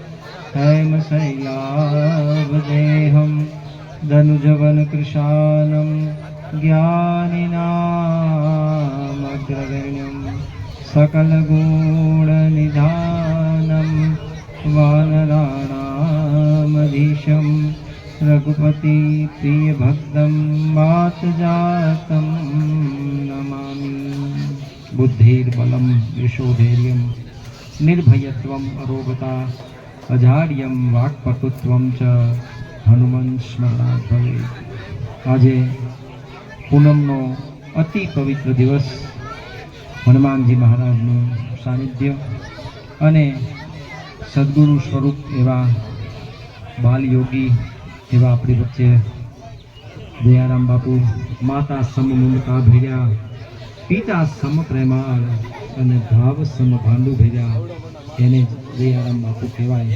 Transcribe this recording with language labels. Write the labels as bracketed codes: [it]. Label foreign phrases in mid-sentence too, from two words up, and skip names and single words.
[sa] हेमशैलावदेहं धनुजवन कृशानं ज्ञानिनामग्रगण्यं सकलगुणनिधानं वानराणामधीशं रघुपति प्रियभक्तं मातजातं नमामि। बुद्धिर्बलं यशोधैर्यं निर्भयत्वम् अरोगता अजाड्यं वाक्पटुत्वं च हनुमन् स्मरणात् भवेत्। [gu] આજે પૂનમનો અતિ પવિત્ર દિવસ, હનુમાનજી મહારાજનું સાનિધ્ય અને સદગુરુ સ્વરૂપ એવા બાલયોગી એવા આપણી વચ્ચે દયારામ બાપુ, માતા સમ મમતા ભેર્યા, પિતા સમ પ્રેમાળ અને ભાવ સમ ભાંડુ ભેર્યા એને દયારામ બાપુ કહેવાય.